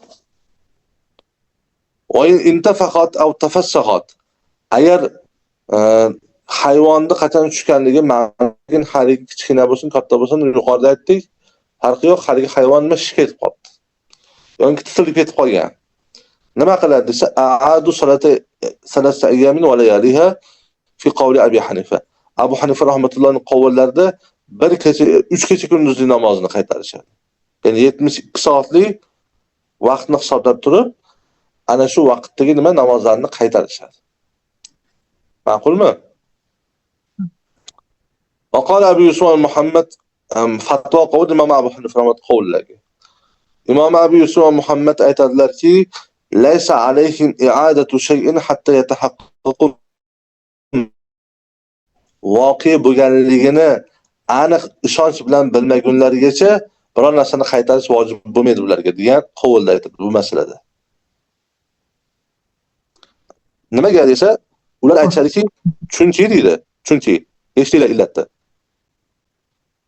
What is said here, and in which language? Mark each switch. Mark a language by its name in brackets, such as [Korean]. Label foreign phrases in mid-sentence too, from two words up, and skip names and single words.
[Arabic] وإن انتفخت أو تفسخت. [Uzbek] Agar hayvonni qachon tushganligi ma'lum, haligi kichkina bo'lsin, katta bo'lsin, yuqorida aytdik, farqi yo'q, haligi hayvon nima shik etib qoldi. Yoki titilib ketib qolgan. Nima qiladi desa, [Arabic] أعادوا صلاة ثلاثة أيام ولياليها في قول أبي حنيفة. [Uzbek] Abu Hanifa rahmatullohning qavullarida bir kecha 3 kecha kunduzli namozni qaytarishadi. Ya'ni 72 soatlik vaqtni hisoblab turib, ana shu vaqtdagi nima namozlarni qaytarishadi. Ma'qulmi? [Arabic] وقال أبي يوسف محمد [Uzbek] fatvo qavul Imom Abu Hanifa qavllari. Imom Abu Yusuf Muhammad aytadilarki, [Arabic] ليس عليهم إعادة شيء حتى يتحقق [Uzbek] voqea bo'lganligini aniq ishonch bilan bilmagunlarigacha biror narsani qaytarish vojib bo'lmaydi ularga degan qavulda aytadi bu masalada. Nimaga desa, ular aytadiki, chunki deydi, chunki eshitinglar illatni.